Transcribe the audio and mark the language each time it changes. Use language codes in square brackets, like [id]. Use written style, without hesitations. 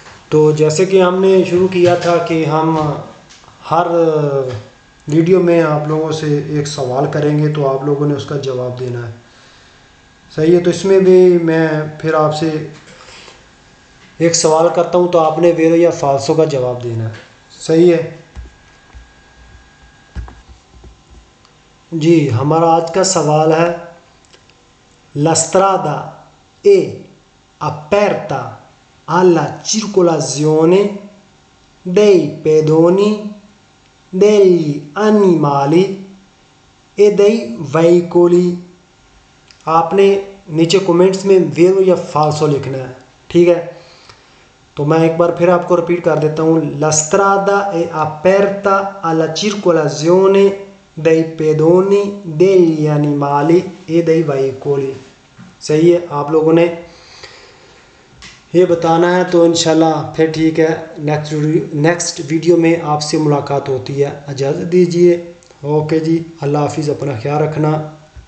[hi] तो जैसे कि हमने शुरू किया था कि हम हर वीडियो में आप लोगों से एक सवाल करेंगे तो आप लोगों ने उसका जवाब देना है, सही है। तो इसमें भी मैं फिर आपसे एक सवाल करता हूं तो आपने वेरो या फाल्सो का जवाब देना है, सही है जी। हमारा आज का सवाल है [it] La strada è aperta alla circolazione dei pedoni, degli animali e dei veicoli। [hi] आपने नीचे कमेंट्स में वेरो या फाल्सो लिखना है, ठीक है। तो मैं एक बार फिर आपको रिपीट कर देता हूँ। [it] La strada è aperta alla circolazione dei pedoni, degli animali e dei veicoli। [hi] सही है, आप लोगों ने ये बताना है। तो इंशाल्लाह फिर ठीक है, नेक्स्ट वीडियो में आपसे मुलाकात होती है। इजाज़त दीजिए, ओके जी, अल्लाह हाफिज़, अपना ख्याल रखना।